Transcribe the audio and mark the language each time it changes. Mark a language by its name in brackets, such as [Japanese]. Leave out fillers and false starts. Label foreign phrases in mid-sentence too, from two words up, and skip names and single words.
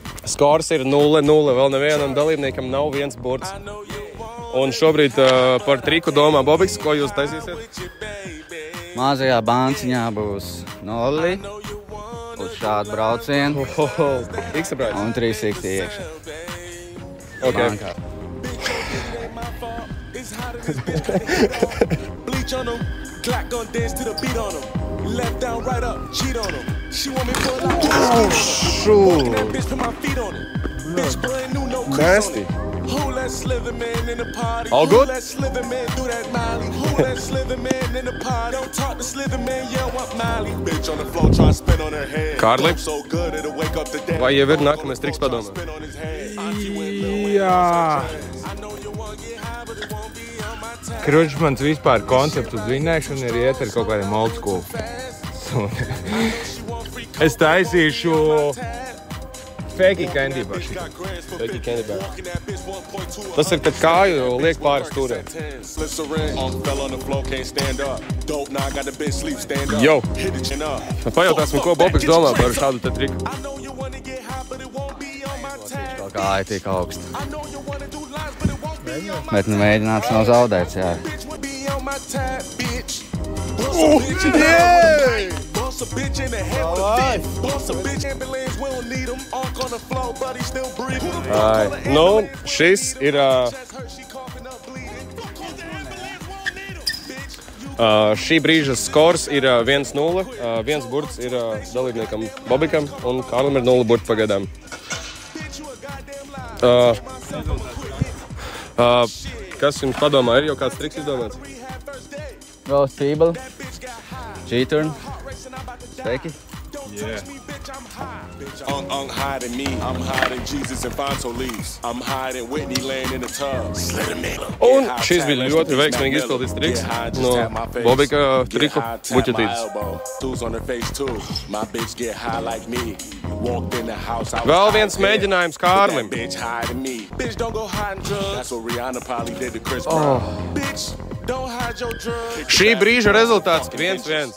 [Latvian] Skors ir 0-0, vēl nevienam dalībniekam nav viens burts. Un šobrīd par triku domā Bobiks, ko jūs taisīsiet? Mazajā banciņā būs 0 uz šādu braucienu X-surprise. un 360 iekšā. Ok. Bankā. [English] Bleach on 'em, clock gon' dance to the beat on 'em. Left down, right up, cheat on 'em. She want me pull out, walking that bitch, put my feet on it. Bitch, brand new, no crease on Nasty. it. Who that slither man in the party? All good? Who that slither man do that Miley? Who that slither man in the party? Don't talk to slither man, yeah, what Miley? Bitch on the floor, try to spin on her head. [Latvian] Kārli? [English] So good, it'll wake up the dead. [Latvian] Vai jau ir nākamais triks padomā? [English] Spin on his head. [Latvian] Jā. [English] I know you won't get high, but it won't be on my time. [Latvian] Kručs mans vispār koncepts uz vinnēšanu ir iet ar kaut kādiem [English] old school. [Latvian] Es taisīšu fake candy bar. Fake candy bar. Tas ir, kad kāju liek pāri stūrē. Jo. Pajautāsim, ko Bobiks domā par šādu te triku. Kaut kā aitīk augstu. Bet nu mēģināts nav zaudēts, jā. [English] Boss a bitch in the head with a thief. Boss a bitch ambulance, we don't need him. Arc on the floor, but he still breathing. [Latvian] Nu, šis ir... Šī brīža skors ir 1-0. Viens burts ir dalībniekam Bobikam un Kārlim ir 0 burti pagaidām. Kas jums padomā? Ir jau kāds triks izdomāts? Roast feeble. G-turn. Spēki. [English] Higher than me, I'm higher than Jesus and Fonto leaves. I'm higher than Whitney laying in the tub. [Latvian] Un šis bija ļoti veiksmīgi izpildīts triks no Bobika triku buķetītes. Vēl viens mēģinājums Kārlim. Šī brīža rezultāts 1-1.